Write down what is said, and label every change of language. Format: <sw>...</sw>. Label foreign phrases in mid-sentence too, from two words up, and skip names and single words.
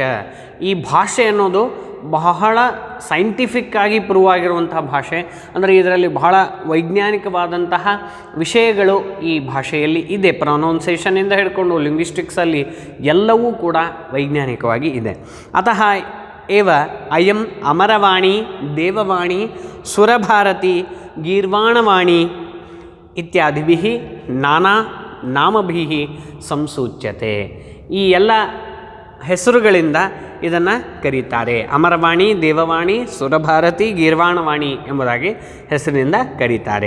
<kn>ಈ ಭಾಷೆ ಅನ್ನೋದು ಬಹಳ ಸೈಂಟಿಫಿಕ್ ಆಗಿ ಪ್ರೂವ್ ಆಗಿರುವಂಥ ಭಾಷೆ. ಅಂದರೆ ಇದರಲ್ಲಿ ಬಹಳ ವೈಜ್ಞಾನಿಕವಾದಂತಹ ವಿಷಯಗಳು ಈ ಭಾಷೆಯಲ್ಲಿ ಇದೆ. ಪ್ರೊನೌನ್ಸೇಷನಿಂದ ಹಿಡ್ಕೊಂಡು ಲಿಂಗ್ವಿಸ್ಟಿಕ್ಸಲ್ಲಿ ಎಲ್ಲವೂ ಕೂಡ ವೈಜ್ಞಾನಿಕವಾಗಿ ಇದೆ.</kn> <sa>ಅತಃ ಏವ ಅಯಂ ಅಮರವಾಣಿ, ದೇವವಾಣಿ, ಸುರಭಾರತಿ, ಗೀರ್ವಾಣವಾಣಿ ಇತ್ಯಾದಿಭಿಃ ನಾನಾ ನಾಮಭಿಃ ಸಂಸೂಚ್ಯತೆ.</sa> <kn>ಈ ಎಲ್ಲ ಹೆಸರುಗಳಿಂದ ಇದನ್ನು ಕರೀತಾರೆ. ಅಮರವಾಣಿ, ದೇವವಾಣಿ, ಸುರಭಾರತಿ, ಗೀರ್ವಾಣವಾಣಿ ಎಂಬುದಾಗಿ ಹೆಸರಿನಿಂದ ಕರೀತಾರೆ.</kn>